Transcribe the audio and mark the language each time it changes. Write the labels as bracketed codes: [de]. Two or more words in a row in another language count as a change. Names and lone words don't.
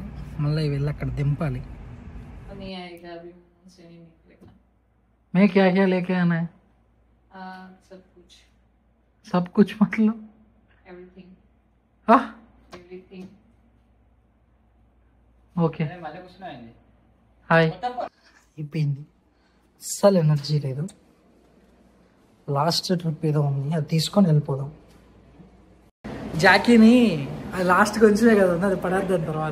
[te] మళ్ళీ వెళ్ళి అక్కడ దింపాలి. [hi] नहीं आएगा अभी, मुंह से नहीं निकलेगा। मैं क्या क्या लेके आना है? सब कुछ, सब कुछ मतलब एवरीथिंग, हाँ एवरीथिंग। [te] ఓకే హాయ్. అయిపోయింది, అస్సలు ఎనర్జీ లేదు. లాస్ట్ ట్రిప్ ఏదో ఉంది, అది తీసుకొని వెళ్ళిపోదాం. జాకీని అది లాస్ట్ కొంచెమే కదా ఉంది, అది పడేద్దాం తర్వాత.